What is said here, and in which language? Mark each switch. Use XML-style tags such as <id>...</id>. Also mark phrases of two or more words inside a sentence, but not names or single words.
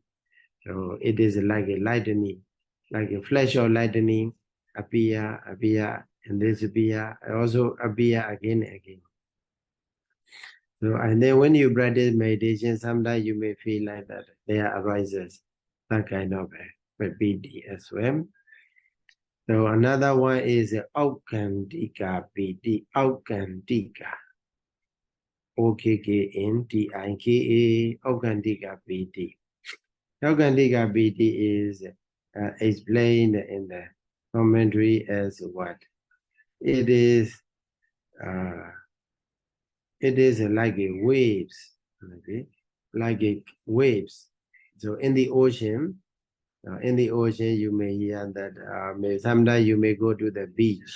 <en>So it is like a lightning, like a flash of lightning appear, and disappear, also appear again and again. So, and then when you practice meditation, sometimes you may feel like that there arises that kind of a pīti as well. So another one is</en> <pi>Aukandika pīti,</pi> <en>Aukandika.</en> <pi>Okkandika, Aukandika pīti. Aukandika pīti</pi> <en>is explained in the commentary as what? It is like a waves, okay? Like a waves. So in the ocean, you may hear that sometimes you may go to the beach.</en>